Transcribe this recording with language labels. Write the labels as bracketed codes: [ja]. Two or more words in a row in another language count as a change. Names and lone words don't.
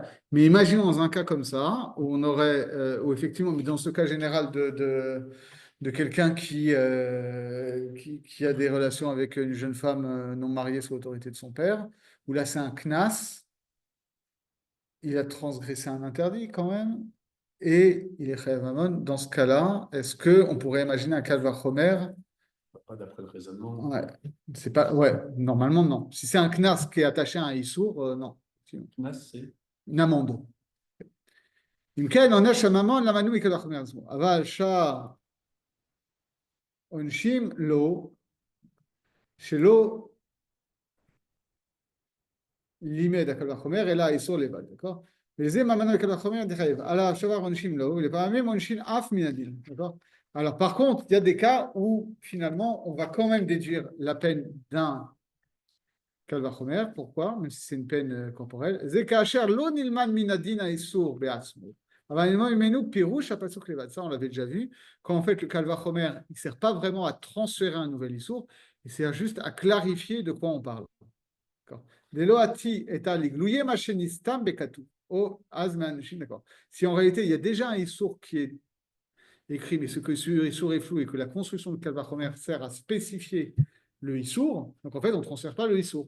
[fr] Mais imaginons dans un cas comme ça, où on aurait, où effectivement, mais dans ce cas général de quelqu'un qui a des relations avec une jeune femme non mariée sous l'autorité de son père, où là c'est un knas, il a transgressé un interdit quand même, et il est [he] חייב ממון. [fr] Dans ce cas-là, est-ce qu'on pourrait imaginer un calvaire Homer? Pas d'après le raisonnement. Ouais, c'est pas, ouais, normalement non. Si c'est un knas qui est attaché à un issour, non. Knas, c'est une amende. [he] אם כן, עונש הממון למנוי כדרכו מעצמו, אבל שאר עונשים לו, שלא לימד הקל וחומר, אלא האיסור לבד, d'accord? ולזה המנוי כדרכו חומר דחייב, על השבר עונשים לו, ולפעמים עונשים אף מן הדין, [fr] d'accord? Alors par contre, il y a des cas où finalement on va quand même déduire la peine d'un [he] קל וחומר, [fr] pourquoi? Même si c'est une peine corporelle. [he] זה כאשר לא נלמד מן הדין האיסור בעצמו. [fr] Ça, on l'avait déjà vu. Quand en fait le [he] קל וחומר, [fr] il ne sert pas vraiment à transférer un nouvel issour, il sert juste à clarifier de quoi on parle. D'accord. Si en réalité il y a déjà un issour qui est écrit, mais ce que ce issour est flou et que la construction de [he] קל וחומר [fr] sert à spécifier le issour, donc en fait on ne transfère pas le issour.